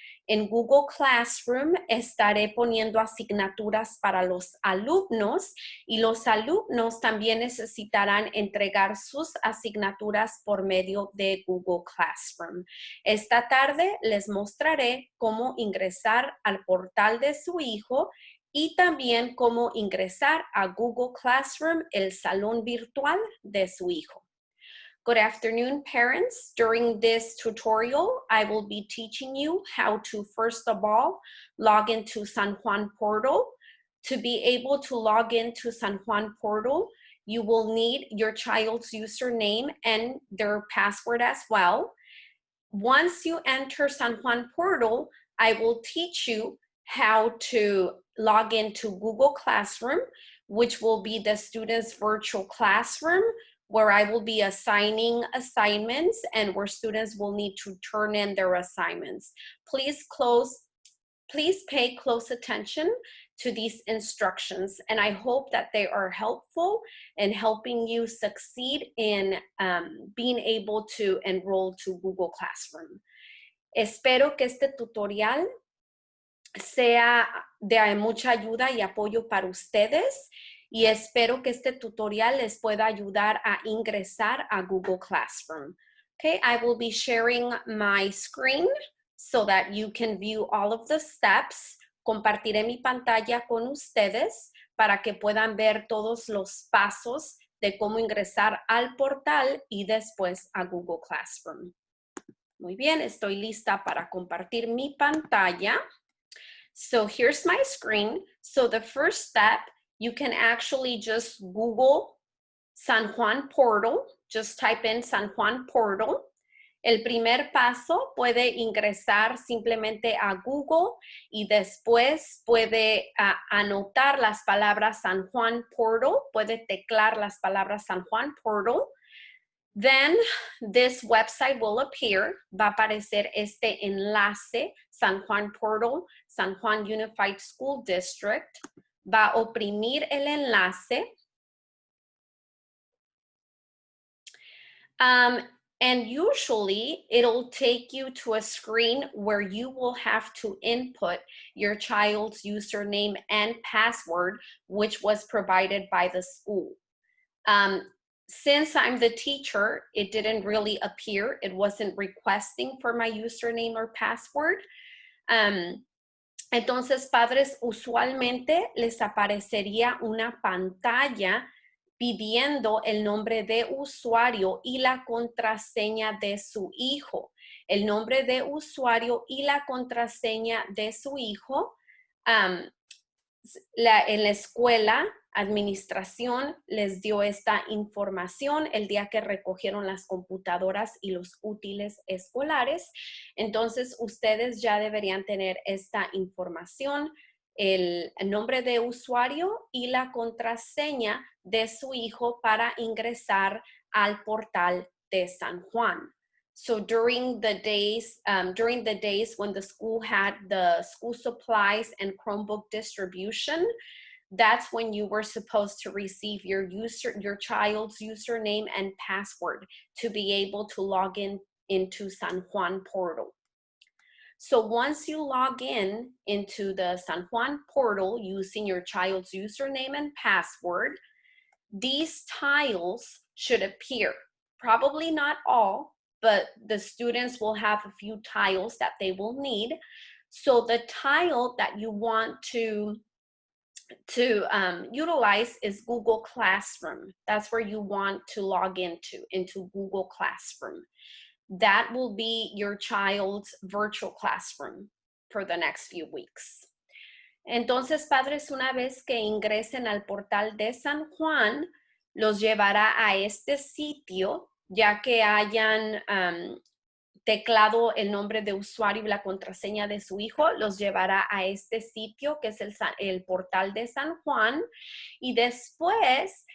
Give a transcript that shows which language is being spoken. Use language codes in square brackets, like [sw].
[es] En Google Classroom estaré poniendo asignaturas para los alumnos y los alumnos también necesitarán entregar sus asignaturas por medio de Google Classroom. Esta tarde les mostraré cómo ingresar al portal de su hijo y también cómo ingresar a Google Classroom, el salón virtual de su hijo. [en] Good afternoon, parents. During this tutorial, I will be teaching you how to, first of all, log into San Juan portal. To be able to log into San Juan portal, you will need your child's username and their password as well. Once you enter San Juan portal, I will teach you how to log into Google Classroom, which will be the student's virtual classroom, where I will be assigning assignments and where students will need to turn in their assignments. Please pay close attention to these instructions, and I hope that they are helpful in helping you succeed in being able to enroll to Google Classroom. [es] Espero que este tutorial sea de mucha ayuda y apoyo para ustedes y espero que este tutorial les pueda ayudar a ingresar a Google Classroom. [en] Okay, I will be sharing my screen so that you can view all of the steps. [es] Compartiré mi pantalla con ustedes para que puedan ver todos los pasos de cómo ingresar al portal y después a Google Classroom. Muy bien, estoy lista para compartir mi pantalla. [en] So here's my screen. So the first step, you can actually just Google San Juan portal. Just type in San Juan portal. [es] El primer paso puede ingresar simplemente a Google y después puede anotar las palabras San Juan portal. Puede teclar las palabras San Juan portal. [en] Then this website will appear. [es] Va a aparecer este enlace, San Juan portal, San Juan Unified School District. Va a oprimir el enlace. [en] And usually it'll take you to a screen where you will have to input your child's username and password, which was provided by the school. Since I'm the teacher, it didn't really appear. It wasn't requesting for my username or password. [es] Entonces, padres, usualmente les aparecería una pantalla pidiendo el nombre de usuario y la contraseña de su hijo. El nombre de usuario y la contraseña de su hijo. En la escuela, administración les dio esta información el día que recogieron las computadoras y los útiles escolares. Entonces, ustedes ya deberían tener esta información, el nombre de usuario y la contraseña de su hijo para ingresar al portal de San Juan. [en] So during the days when the school had the school supplies and Chromebook distribution, that's when you were supposed to receive your child's username and password to be able to log into San Juan portal. So once you log into the San Juan portal using your child's username and password, these tiles should appear. Probably not all, but the students will have a few tiles that they will need. So the tile that you want to utilize is Google Classroom. That's where you want to log into Google Classroom. That will be your child's virtual classroom for the next few weeks. [es] Entonces, padres, una vez que ingresen al portal de San Juan, los llevará a este sitio, ya que hayan teclado el nombre de usuario y la contraseña de su hijo, los llevará a este sitio que es el portal de San Juan y después